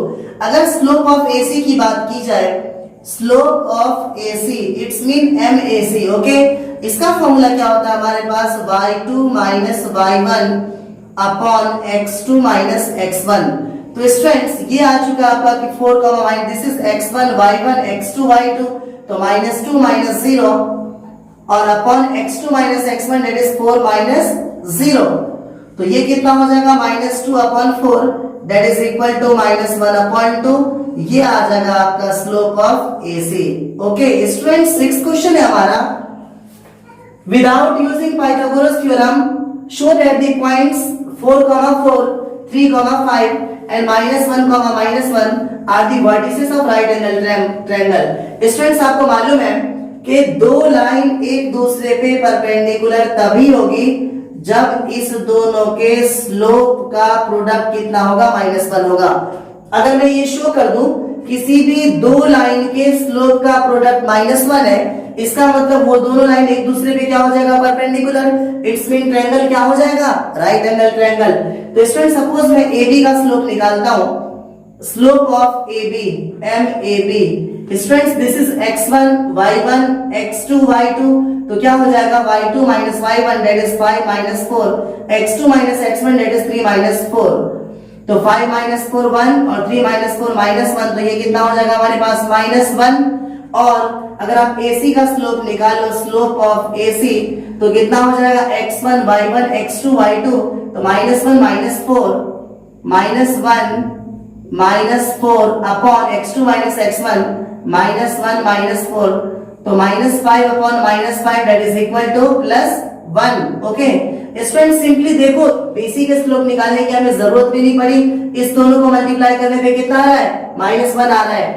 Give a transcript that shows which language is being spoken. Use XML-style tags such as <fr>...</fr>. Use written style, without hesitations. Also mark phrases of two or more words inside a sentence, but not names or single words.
<en>अगर slope of AC</en> <hi>की बात की जाए,</hi> <en>slope of AC its mean MAC, okay.</en> <hi>इसका फॉर्मूला क्या होता है हमारे पास</hi> <en>y2 minus y1 upon x2 minus x1.</en> <hi>तो स्टूडेंट्स ये आ चुका है आपका कि</hi> <en>4 comma minus, this is x1 y1 x2 y2, तो minus 2 minus 0 और upon x2 minus x1 that is 4 minus 0.</en> <hi>तो ये कितना हो जाएगा</hi> <en>minus 2 upon 4 that is equal to minus 1 upon 2.</en> <hi>ये आ जाएगा आपका</hi> <en>slope of AC, okay. students next question</en> <hi>है हमारा,</hi> <en>without using Pythagoras theorem show that the points 4, 4, 3, 5 and -1, -1 are the vertices of right angle triangle.</en> <hi>स्टूडेंट्स आपको मालूम है कि दो लाइन एक दूसरे पे परपेंडिकुलर तभी होगी जब इस दोनों के स्लोप का प्रोडक्ट कितना होगा -1 होगा। अगर मैं ये शो कर दूं किसी भी दो लाइन के स्लोप का प्रोडक्ट -1 है, इसका मतलब वो दोनों लाइन एक दूसरे पे क्या हो जाएगा परपेंडिकुलर,</hi> <en>its mean</en> <hi>ट्रायंगल क्या हो जाएगा</hi> <en>right angle triangle. तो student suppose</en> <hi>मैं AB का स्लोप निकालता हूं,</hi> <en>slope of AB MAB, students this is x1 y1 x2 y2,</en> <hi>तो क्या हो जाएगा</hi> <en>y2 minus y1 that is 5 minus 4, x2 minus x1 that is 3 minus 4.</en> <hi>तो 5 माइनस 4 1 और 3 माइनस 4 माइनस 1, तो ये कितना हो जाएगा हमारे पास -1। और अगर आप AC का स्लोप निकालो,</hi> <en>slope of AC,</en> <hi>तो कितना हो जाएगा x1 y1 x2 y2,</hi> <en>तो -1 minus 4 -1 upon x2 minus x1 -1 minus 4, तो -5 upon -5 that is equal to +1, okay. student simply</en> <hi>देखो BC के स्लोप निकालने की हमें जरूरत भी नहीं पड़ी, इस दोनों को मल्टीप्लाई करने पे कितना आ रहा है -1 आ रहा है।</hi>